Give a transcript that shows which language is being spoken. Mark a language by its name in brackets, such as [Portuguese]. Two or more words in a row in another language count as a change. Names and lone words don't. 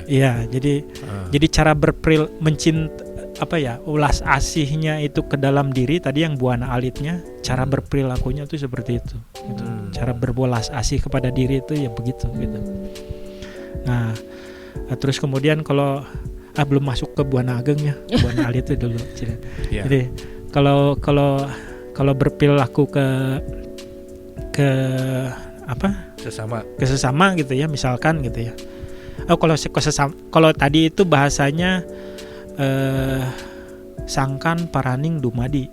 [Indonesian] Iya, jadi cara ulas asihnya itu ke dalam diri tadi yang [Javanese] buana alitnya, [Indonesian] cara berperilakunya tuh seperti itu gitu. Cara berwelas asih kepada diri itu ya begitu gitu. Nah, terus kemudian kalau belum masuk ke [Javanese] buana ageng [Indonesian] ya, [Javanese] buana alit [Indonesian] itu dulu. Yeah. Jadi kalau berperilaku ke Sesama. ke sesama gitu ya, misalkan gitu ya. Kalau tadi itu bahasanya [Javanese] sangkan paraning dumadi.